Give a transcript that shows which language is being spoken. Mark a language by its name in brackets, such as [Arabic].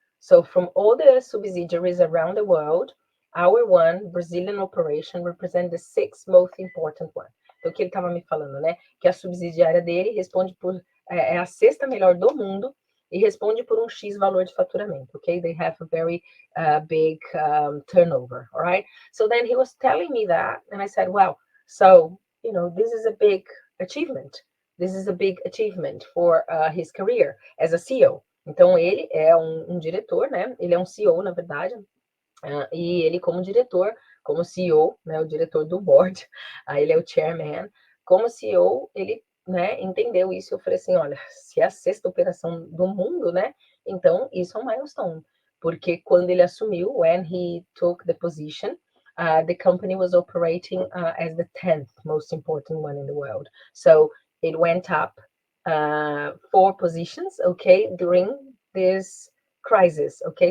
[English] So from all the subsidiaries around the world, our one Brazilian operation represents the 6th most important one. [Portuguese] Então, o que ele estava me falando, né? Que a subsidiária dele responde por... é a 6ª melhor do mundo e responde por um X valor de faturamento, okay? [English] They have a very big turnover, all right? So then he was telling me that, and I said, well, so... you know, this is a big achievement. This is a big achievement for his career as a CEO. [Portuguese] Então, ele é um diretor, né? Ele é um CEO, na verdade. E ele, como diretor, como CEO, né? O diretor do board, ele é o chairman. Como CEO, ele, né, entendeu isso. Eu falei assim, olha, se é a 6ª operação do mundo, né? Então, isso é um milestone. porque quando ele assumiu, [English] when he took the position, the company was operating as the 10th most important one in the world. So it went up 4 positions, okay, during this crisis, okay.